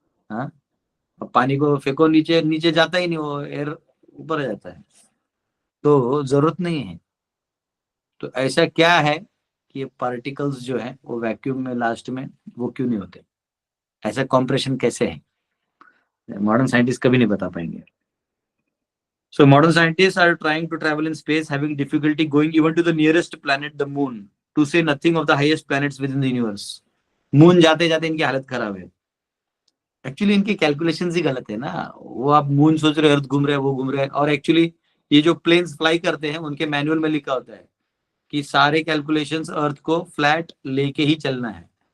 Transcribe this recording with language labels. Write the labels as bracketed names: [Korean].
[Hindi] हाँ, अब पानी को फेंको नीचे, नीचे जाता ही नहीं, वो एयर ऊपर आ जाता है, तो जरूरत नहीं है। तो ऐसा क्या है कि पार्टिकल्स जो है वो वैक्यूम में लास्ट में वो क्यों नहीं होते, ऐसा कॉम्प्रेशन कैसे है, मॉडर्न साइंटिस्ट कभी नहीं बता पाएंगे। [English] So modern scientists are trying to travel in space, having difficulty going even to the nearest planet, the moon, to say nothing of the highest planets within the universe. [Hindi] Moon जाते जाते इनकी हालत खराब है. एक्चुअली इनकी calculation ही गलत है ना. वो आप मून सोच रहे, अर्थ घूम रहे हैं, वो घूम रहे हैं, और एक्चुअली ये जो प्लेन्स फ्लाई करते हैं उनके मैनुअल में लिखा होता है कि सारे कैलकुलेशंस अर्थ को फ्लैट लेके ही चलना है.